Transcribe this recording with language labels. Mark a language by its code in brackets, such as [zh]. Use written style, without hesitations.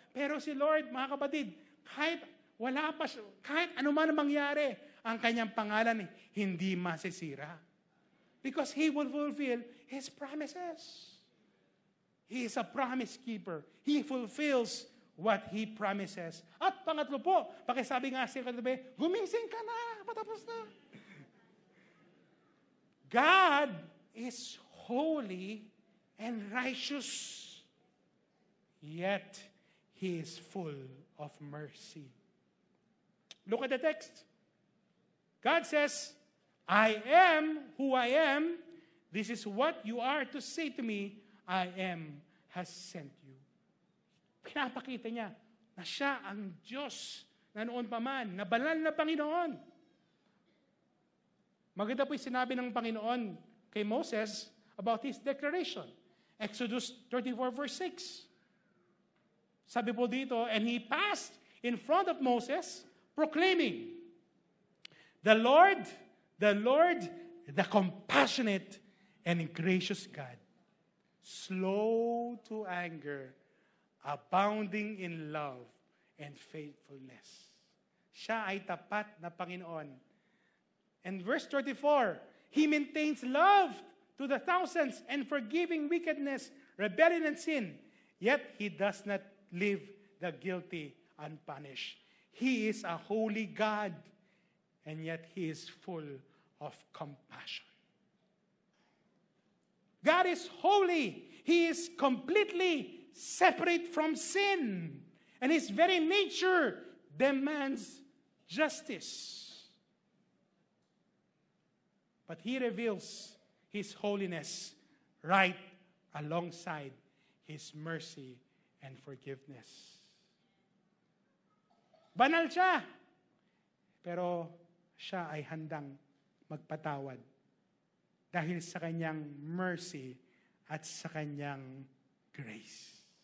[tl] Pero si Lord, mga kapatid, kahit wala pa siya, kahit ano man ang mangyari, ang kanyang pangalan hindi masisira. [en] Because He will fulfill His promises. He is a promise keeper. He fulfills what He promises. [tl] At pangatlo po, pakisabi nga siya katabi, gumising ka na, patapos na. [en] God is holy and righteous, yet He is full of mercy. Look at the text. God says, I am who I am. This is what you are to say to me. I am has sent you. [tl] Pinapakita niya na siya ang Diyos na noon pa man, na banal na Panginoon. Maganda po yung sinabi ng Panginoon kay Moses [en] about His declaration. Exodus 34 verse 6. [tl] Sabi po dito, [en] and He passed in front of Moses, proclaiming, the Lord, the compassionate and gracious God, slow to anger, abounding in love and faithfulness. [tl] Siya ay tapat na Panginoon. [en] And verse 34, He maintains love to the thousands and forgiving wickedness, rebellion, and sin. Yet He does not leave the guilty unpunished. He is a holy God, and yet He is full of compassion. God is holy. He is completely separate from sin. And His very nature demands justice. But He reveals His holiness right alongside His mercy and forgiveness. [tl] Banal siya, pero siya ay handang magpatawad dahil sa kanyang mercy at sa kanyang grace.